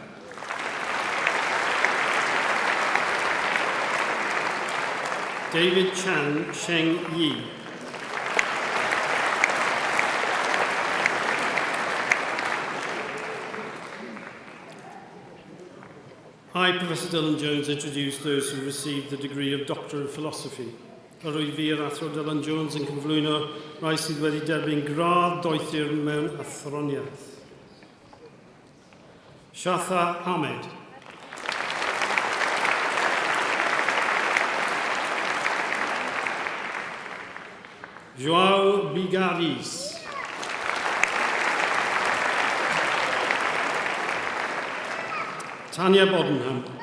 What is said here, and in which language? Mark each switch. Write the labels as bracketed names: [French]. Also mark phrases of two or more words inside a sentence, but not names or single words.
[English] David Chan Sheng Yi. I, Professor Dylan Jones, introduce those who received the degree of Doctor of Philosophy. [Welsh] Rwy fi yr athro Dylan Jones yn cyflwyno rai sydd wedi derbyn gradd doethur mewn athroniaeth. Shatha Ahmed. Joao Bigaris. Tanya Bodenham.